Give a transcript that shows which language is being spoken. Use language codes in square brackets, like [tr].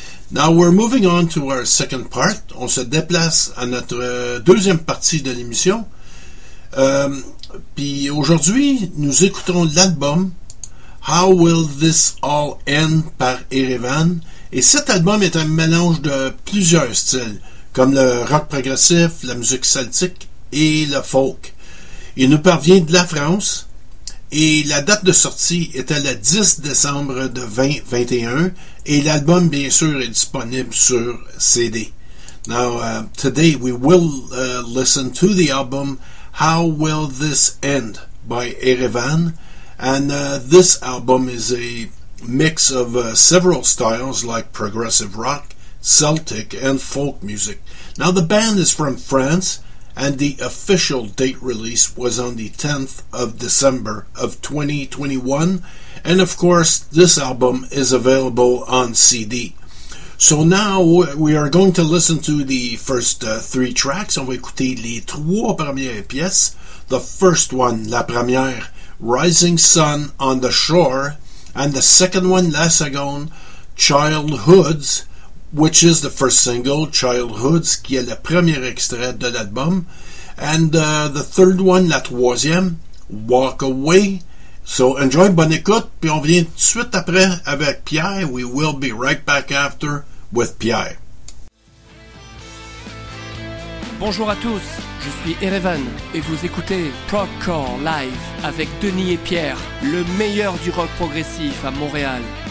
[en] Now we're moving on to our second part. [fr] On se déplace à notre deuxième partie de l'émission. Puis aujourd'hui, nous écoutons l'album How Will This All End par Erevan. Et cet album est un mélange de plusieurs styles, comme le rock progressif, la musique celtique et le folk. Il nous parvient de la France et la date de sortie était le 10 décembre de 2021 et l'album, bien sûr, est disponible sur CD. [en] Now, today we will listen to the album How Will This End by Erevan. And this album is a mix of several styles like progressive rock, Celtic, and folk music. Now, the band is from France, and the official date release was on the 10th of December of 2021. And, of course, this album is available on CD. So now, we are going to listen to the first three tracks. [fr] On va écouter les trois premières pièces. [en] The first one, [fr] la première, [en] Rising Sun on the Shore, and the second one, [fr] la seconde, [en] Childhoods, which is the first single, Childhoods, [fr] qui est le premier extrait de l'album, [en] and the third one, [fr] la troisième, [en] Walk Away. So enjoy, [fr] bonne écoute, puis on vient tout de suite après avec Pierre. [en] We will be right back after with Pierre. [fr] Bonjour à tous. Je suis Erevan et vous écoutez Progcore Live avec Denis et Pierre, le meilleur du rock progressif à Montréal.